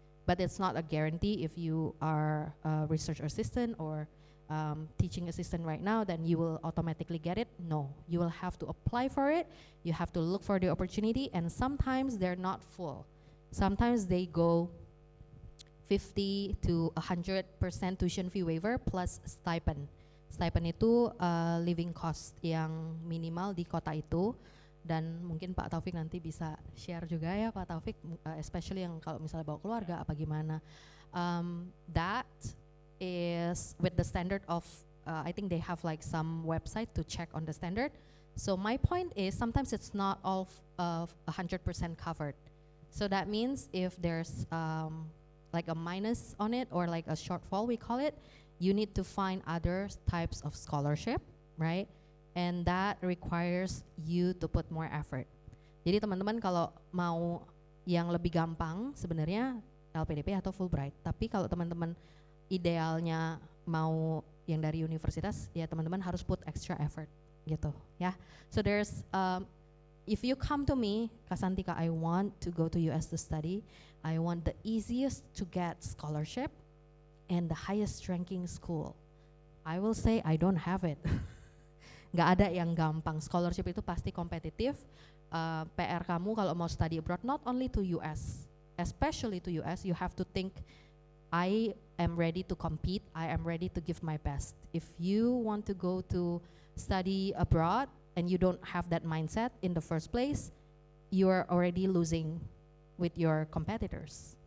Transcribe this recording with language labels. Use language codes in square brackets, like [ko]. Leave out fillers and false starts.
[en] But it's not a guarantee if you are a research assistant or teaching assistant right now, then you will automatically get it. No, you will have to apply for it. You have to look for the opportunity, and sometimes they're not full. Sometimes they go 50 to 100% tuition fee waiver plus stipend. [id] Stipend itu living cost yang minimal di kota itu, dan mungkin Pak Taufik nanti bisa share juga ya Pak Taufik, especially yang kalau misalnya bawa keluarga apa gimana. [en] That is with the standard of, I think they have like some website to check on the standard. So my point is sometimes it's not all 100% covered. So that means if there's like a minus on it or like a shortfall we call it, you need to find other types of scholarship, right? And that requires you to put more effort. [id] Jadi teman-teman kalau mau yang lebih gampang sebenarnya LPDP atau Fulbright. Tapi kalau teman-teman idealnya mau yang dari universitas, ya teman-teman harus [en] put extra effort [id] gitu ya. [en] So there's if you come to me, Kak Santika, I want to go to US to study, I want the easiest to get scholarship and the highest ranking school, I will say I don't have it. [id] Nggak ada yang gampang, scholarship itu pasti kompetitif. PR kamu kalau mau [en] study abroad, not only to US, especially to US, you have to think I am ready to compete, I am ready to give my best. If you want to go to study abroad and you don't have that mindset in the first place, you are already losing with your competitors.